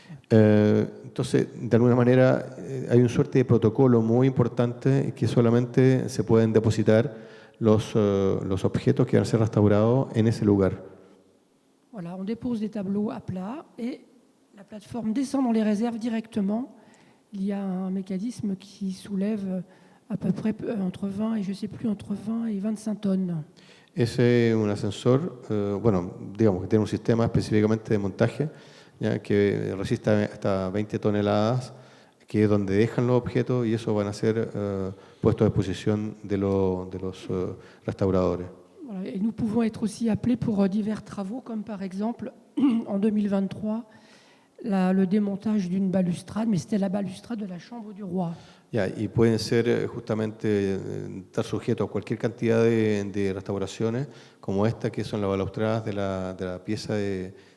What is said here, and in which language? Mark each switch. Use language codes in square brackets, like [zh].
[es] Entonces, de alguna manera, hay una suerte de protocolo muy importante que solamente se pueden depositar los objetos que van a ser restaurados en ese lugar. [fr] Voilà, on dépose des tableaux à plat et la plateforme descend dans les réserves directement. Il y a un mécanisme qui soulève à peu près entre 20 et je sais plus entre 20 et 25 tonnes. [es] Ese es un ascensor, digamos que tiene un sistema específicamente de montaje, ¿ya? Que resiste hasta 20 toneladas, que es donde dejan los objetos y eso van a ser puestos a disposición de los restauradores. [fr] Voilà, et nous pouvons être aussi appelés pour divers travaux, comme par exemple en 2023 le démontage d'une balustrade, mais c'était la balustrade de la chambre du roi. [es] Ya, y pueden ser justamente estar sujetos a cualquier cantidad de restauraciones, como esta, que son las balaustradas de la pieza de